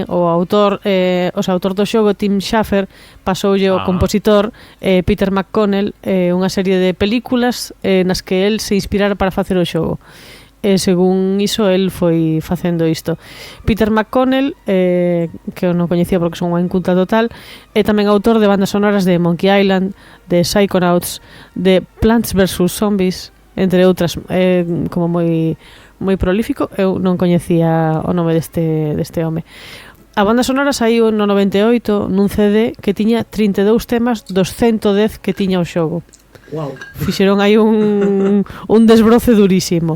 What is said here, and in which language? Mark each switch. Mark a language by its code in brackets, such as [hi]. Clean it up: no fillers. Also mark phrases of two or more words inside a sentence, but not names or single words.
[gl] O autor do xogo, Tim Schafer, pasoulle ao compositor Peter McConnell unha serie de películas nas que el se inspirara para facer o xogo. E según iso, el foi facendo isto. Peter McConnell, que eu non coñecía porque son unha inculta total, é tamén autor de bandas sonoras de Monkey Island, de Psychonauts, de Plants vs. Zombies, entre outras. Como moi prolífico. Eu non coñecía o nome deste home. A banda sonora saiu no 98 nun CD que tiña 32 temas dos 110 que tiña o xogo. Wow. Fixeron aí un desbroce durísimo.